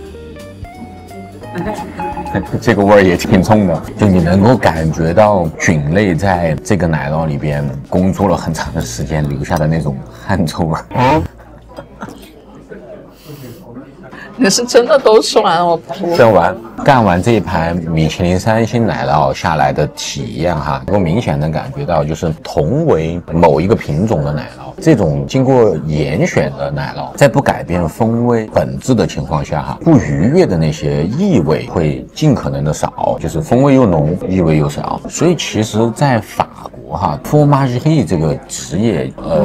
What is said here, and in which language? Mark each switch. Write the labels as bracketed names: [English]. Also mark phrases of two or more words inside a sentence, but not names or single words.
[Chinese] 這個味兒也挺重的，就你能夠感覺到菌類在這個奶酪裡邊工作了很長的時間留下的那種汗臭味。你是真的都吃完了？我不吃完干完这一盘米其林3星奶酪下来的體驗哈，能夠明顯的感覺到，就是同為某一個品種的奶酪，這種經過嚴選的奶酪，在不改變風味本質的情況下哈，不愉悅的那些異味會盡可能的少，就是風味又濃，異味又少。所以其實，在法國哈，fromageri這個職業，